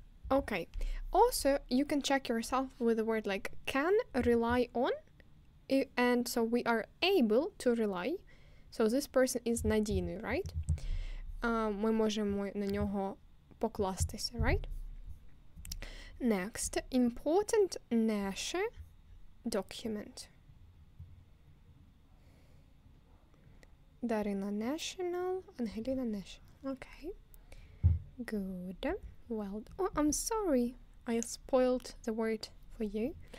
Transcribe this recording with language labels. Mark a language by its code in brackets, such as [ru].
[en] Okay, also you can check yourself with the word like can, rely on, and so we are able to rely. So this person is [uk] надійний, [en] right? [uk] Ми можемо на нього покластися, [en] right? Next, important [uk] наше [en] document. Darina national, Angelina national. Okay, good. Well, oh, I'm sorry, I spoiled the word for you.